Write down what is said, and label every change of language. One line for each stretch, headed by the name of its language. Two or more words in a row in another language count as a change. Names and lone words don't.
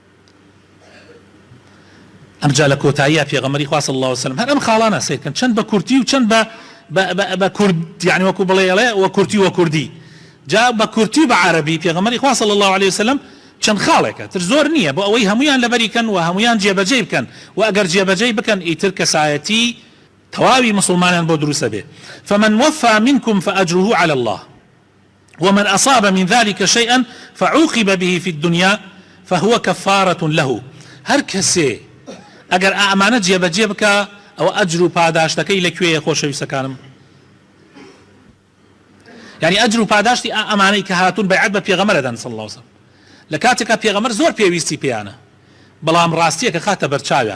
Central Kurdish: ئەمجا لە کۆتاییە پێغەمبەری خوا
Arabic: صلی الله علیه وسلم
Central Kurdish: هەر ئەم خاڵانە سیرکەن، چەند بە کورتی و چەند بە کورد، یعنی وەکو بڵێڵێ وە کورتی وە کوردی، جا بە کورتی و بە عەرەبی پێغەمبەری خوا
Arabic: صلی الله علیه وسلم
Central Kurdish: چەند خاڵێکە تر زۆر نییە بۆ ئەوەی هەمویان لەبەری کەن و هەمویان جێبەجێ بکەن، و ئەگەر جێبەجێ بکەن ئیتر کەسایەتی تەواوی مسلمانیان بۆ دروستە بێ.
Arabic: فمن وفى منكم فأجره على الله ومن أصاب من ذلك شيئا فعوقب به في الدنيا فهو كفارة له.
Central Kurdish: هەر کەسێ ئەگەر ئەمانە جێبەجێ بکە ئەوە ئەجر و پاداشتەکەی لەکوێیە خۆشەویستەکانم؟ یعنی ئەجر و پاداشتی ئەمانەی کە هاتوون بەیعەت بە پێغەمبەر دەدەن
Arabic: صلی الله علیه وسلم،
Central Kurdish: لە کاتێکە پێغەمبەر زۆر پێویستی پێیانە، بەڵام ڕاستیەکە خاتە بەرچاویان.